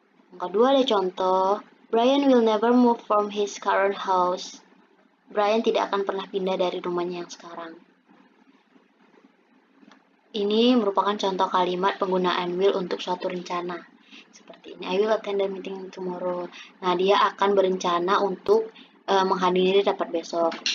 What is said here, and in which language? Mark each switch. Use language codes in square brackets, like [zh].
[id] Yang kedua ada contoh [en] Brian will never move from his current house. [id] Brian tidak akan pernah pindah dari rumahnya yang sekarang. Ini merupakan contoh kalimat penggunaan will untuk suatu rencana. Seperti ini, [en] I will attend the meeting tomorrow. [id] Nah, dia akan berencana untuk menghadiri rapat besok.